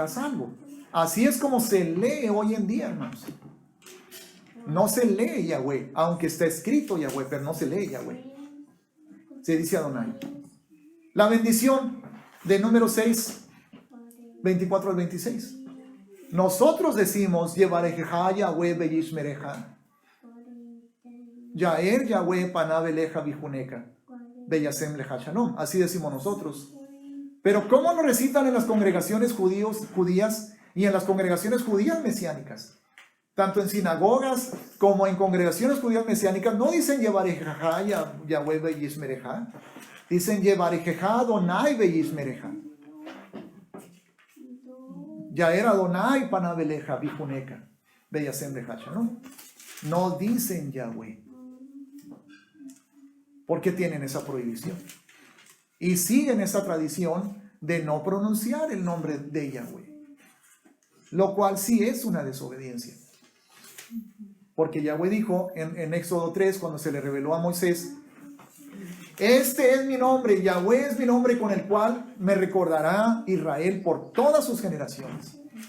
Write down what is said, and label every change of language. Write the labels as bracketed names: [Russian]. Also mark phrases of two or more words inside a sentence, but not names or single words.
[Spanish] Así es como se lee hoy en día, hermanos. No se lee Yahweh, aunque está escrito Yahweh, pero no se lee Yahweh. Se dice Adonai. La bendición de número 6, 24 al 26. Nosotros decimos, [Hebrew] יברכך יהוה וישמרך. יאר יהוה פניו אליך ויחנך. וישם לך שלום. [Spanish] Así decimos nosotros. Pero ¿cómo lo recitan en las congregaciones judías y en las congregaciones judías mesiánicas? Tanto en sinagogas como en congregaciones judías mesiánicas no dicen [Hebrew] יברכך יהוה וישמרך. Dicen יברכך אדני וישמרך. יאר אדני פניו אליך ויחנך. וישם לך שלום. [Spanish] No dicen [Hebrew] Yahweh. [Spanish] Porque tienen esa prohibición. Y siguen esa tradición de no pronunciar el nombre de Yahweh. Lo cual sí es una desobediencia. Porque Yahweh dijo en Éxodo 3, cuando se le reveló a Moisés, este es mi nombre, Yahweh es mi nombre con el cual me recordará Israel por todas sus generaciones.